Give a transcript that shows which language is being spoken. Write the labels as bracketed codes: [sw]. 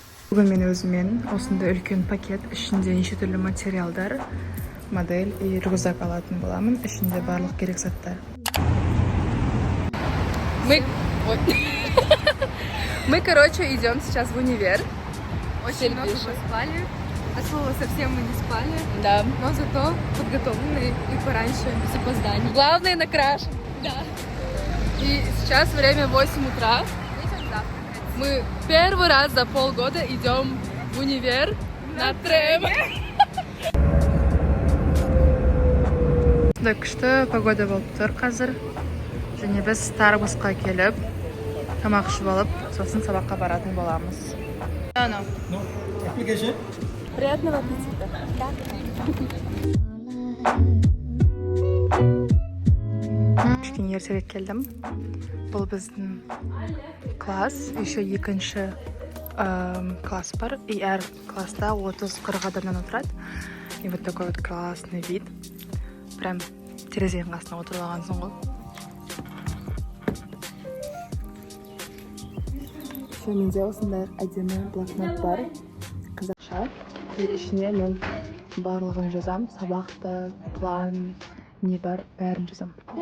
[kk] Бүгін мен өзімен осындай үлкен пакет, ішінде неше түрлі материалдар, [ru] модель и рюкзак [kk] алатын боламын. Ішінде барлық керек заттар. [ru] Мы, короче, идем сейчас в универ. Очень много спали. От слова совсем мы не спали. Да. Но зато подготовлены и пораньше, без опозданий. Главное, накрашен. Да. И сейчас время 8 утра. Идем завтракать. Мы первый раз за полгода идем в универ на трем. [kk] Күшті погода болып тұр қазір. Және біз Starbucksқа келіп, тамақ ішіп алып, сосын сабаққа баратын боламыз. [en] Application? [ru] Приятного аппетита. [kk] Кішкене ертерек келдім. Бұл біздің класс, [ru] еще [kk] екінші класс бар. И әр класста 30-40 адамнан отырады. [ru] И вот такой вот классный вид. [kk] Прям терезенің қасына отырып алғансың ғой. Менде осындай әдемі блокнот бар, қазақша. Ішіне мен барлығын жазам, сабақты, план, не бар, бәрін жазам.